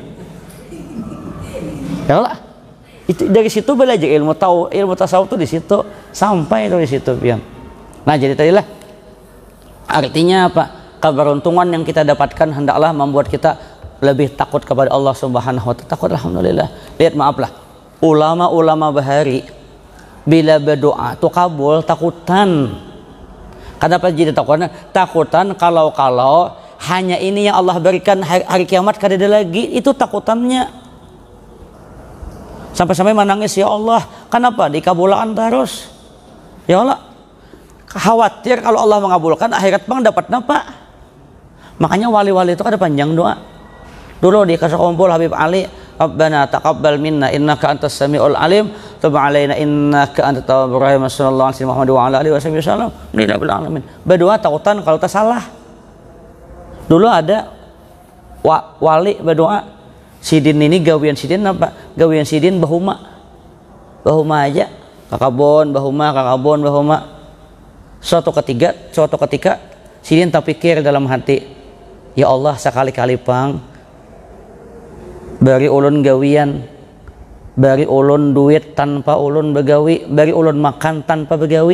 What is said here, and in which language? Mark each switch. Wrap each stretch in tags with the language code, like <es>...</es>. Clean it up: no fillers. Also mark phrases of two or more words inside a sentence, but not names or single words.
<ar>يا الله.</ar> <bjn>Itu dari situ belajar ilmu tasawuf tuh di situ sampai itu di situ pian. Nah jadi tadilah artinya apa?</bjn> <id>Keberuntungan yang kita dapatkan hendaklah membuat kita lebih takut kepada Allah</id> <ar>سبحانه وتعالى.</ar> <id>Takut alhamdulillah. Lihat maaflah.</id> <bjn>Ulama-ulama bahari bila berdoa tuh kabul takutan. Kenapa jadi takutan? Takutan kalau hanya ini yang Allah berikan hari kiamat kada ada lagi, itu takutannya.</bjn> <id>Sampai-sampai menangis,</id> <ar>يا الله,</ar> <id>kenapa dikabulkan terus?</id> <ar>يا الله,</ar> <id>khawatir kalau Allah mengabulkan akhirat bang dapat apa?</id> <bjn>Makanya wali-wali itu kada panjang doa. Dulu di kasih kumpul Habib Ali,</bjn> <ar>ربنا تقبل منا إنك أنت السميع العليم تب علينا إنك أنت التواب الرحيم صلى الله عليه محمد وعلى آله وسلم. الحمد لله العالمين.</ar> <bjn>Berdoa takutan kalau tak salah. Dulu ada wali berdoa, sidin ini gawian sidin apa? Gawian sidin bahuma aja, kakabon bahuma. Suatu ketika sidin tak pikir dalam hati,</bjn> <ar>يا الله</ar> <bjn>sekali-kali pang bari ulun gawian, bari ulun duit tanpa ulun begawi, bari ulun makan tanpa begawi.</bjn>